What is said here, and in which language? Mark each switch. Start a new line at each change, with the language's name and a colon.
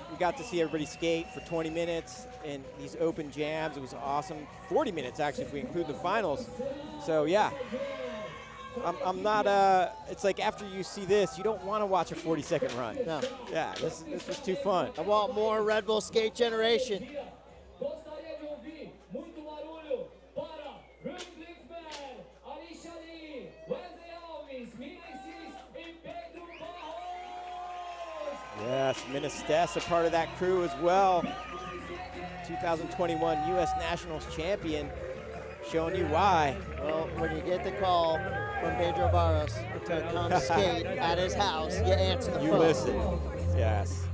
English: We got to see everybody skate for 20 minutes in these open jams. It was awesome. 40 minutes, actually, if we include the finals. So, yeah. I'm not, it's like after you see this, you don't want to watch a 40-second run. No. Yeah, this was too fun. I want more Red Bull Skate Generation.
Portuguese: Gostaria de ouvir muito barulho para Rune Glifberg, Allysha Le, Weslley Alves, Yndi Asp e Pedro Barros.
English: Yes, Ministes, a part of that crew as well. 2021 U.S. Nationals champion, showing you why. Well, when you get the call from Pedro Barros to come skate at his house, you answer the phone. You listen. Yes.